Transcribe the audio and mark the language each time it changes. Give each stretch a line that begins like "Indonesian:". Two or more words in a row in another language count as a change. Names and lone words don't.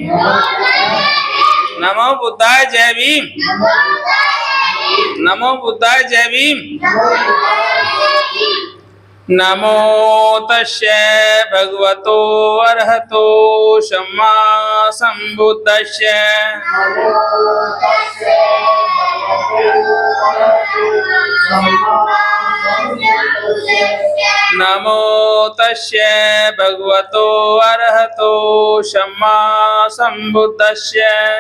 Pali: नमो बुद्धाय
Marathi: जय भीम।
Pali: नमो बुद्धाय
Marathi: जय भीम।
Pali: नमो तस्यै भगवतो अरहतो सम्मा सम्बुद्धस्यै। नमो तस्यै भगवतो अरहतो सम्मा सम्बुद्धस्यै।